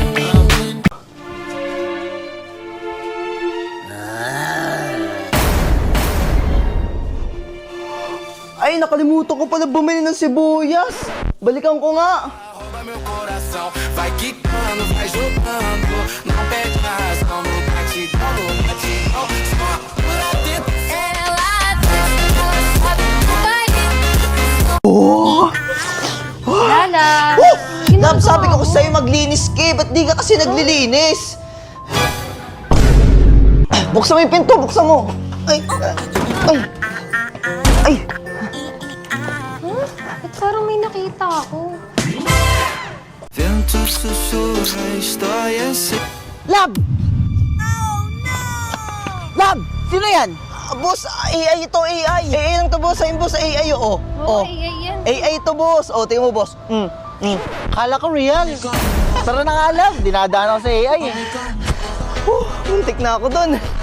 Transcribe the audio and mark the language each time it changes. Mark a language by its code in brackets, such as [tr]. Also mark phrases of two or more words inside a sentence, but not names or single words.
[tl] Ay, nakalimutan ko pala bumili ng sibuyas. Balikan ko nga. [pt] Rouba meu coração, vai quicando, vai jogando. Não perde a razão, no batidão, no batidão. Só por dentro. [tl] Lala! Love, sabi ko sa'yo maglinis ka eh. Ba't di ka kasi naglilinis? Buksan mo yung pinto, buksan mo. Ay. Ba't parang may nakita ako? [pt] Vento sussurra, história se... [tl] Love! Love! Sino yan? Boss, AI ito, AI. AI lang to, boss. Ayun, boss, AI, oo. Oo, AI yan. AI ito, boss. O, tingnan mo, boss. Kala ko real. Tara na nga, love. Dinadaan ako sa AI. Muntik na ako dun.